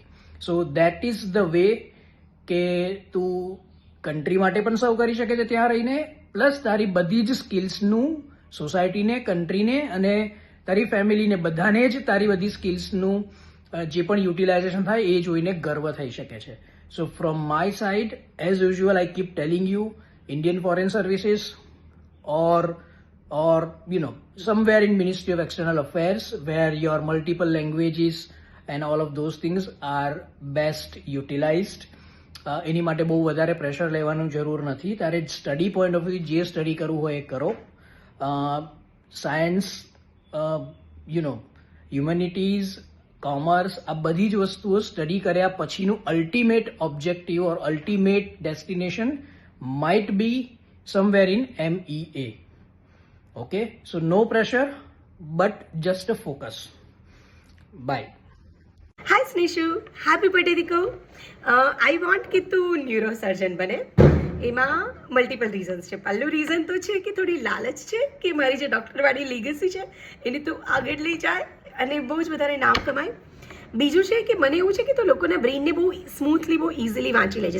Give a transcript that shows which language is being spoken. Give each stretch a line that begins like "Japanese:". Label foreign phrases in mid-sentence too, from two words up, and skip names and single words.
English: so that is the way
Gujarati: કે તું કન્ટ્રી માટે પણ સર્વ કરી શકે છે ત્યાં રહીને, પ્લસ તારી બધી જ સ્કિલ્સનું સોસાયટીને, કન્ટ્રીને અને તારી ફેમિલીને બધાને જ તારી બધી સ્કિલ્સનું જે પણ યુટિલાઇઝેશન થાય એ જોઈને ગર્વ થઈ શકે છે.
English: so from my side as usual I keep telling you Indian Foreign Services or somewhere in Ministry of External Affairs where your multiple languages and all of those things are best utilized.
Gujarati: એની માટે બહુ વધારે પ્રેશર લેવાનું જરૂર નથી. તારે
English: study point of view
Gujarati: જે સ્ટડી કરવું હોય એ કરો. સાયન્સ, હ્યુમેનિટીઝ, કોમર્સ આ બધી જ વસ્તુઓ સ્ટડી કર્યા પછીનું
English: ultimate objective or ultimate destination might be somewhere in MEA. Okay, so no pressure but just a focus. Bye. Hi Snishu, happy birthday Diko. I want
Gujarati: કે તું ન્યુરોસર્જન બને. એમાં
English: multiple reasons
Gujarati: છે. પહેલું રીઝન તો છે કે થોડી લાલચ છે કે મારી જે ડૉક્ટરવાળી લીગસી છે એને તું આગળ લઈ જાય અને બહુ જ વધારે નામ કમાય. બીજું છે કે મને એવું છે કે તું લોકોના બ્રેઇનને બહુ સ્મૂથલી, બહુ ઇઝીલી વાંચી લે છે.